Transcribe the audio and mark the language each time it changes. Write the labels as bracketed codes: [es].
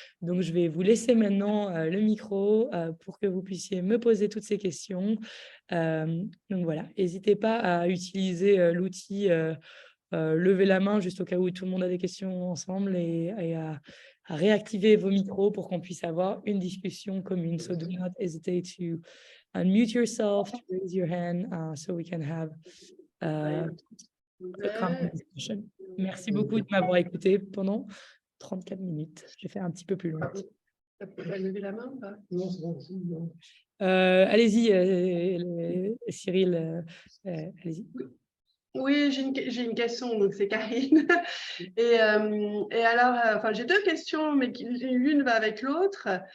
[fr] Donc, je vais vous laisser maintenant le micro pour que vous puissiez me poser toutes ces questions. Donc voilà, n'hésitez pas à utiliser l'outil lever la main juste au cas où tout le monde a des questions ensemble, et réactiver vos micros pour qu'on puisse avoir une discussion commune. [en] So do not hesitate to unmute yourself, to raise your hand, so we can have a common discussion. [fr] Merci beaucoup de m'avoir écouté pendant 34 minutes. J'ai fait un petit peu plus long. Tu peux pas lever la main ou pas? Non, c'est bon. Allez-y, Cyril, allez-y. Oui, j'ai une question, donc c'est Karine. Et alors, enfin, j'ai deux questions, mais l'une va avec l'autre.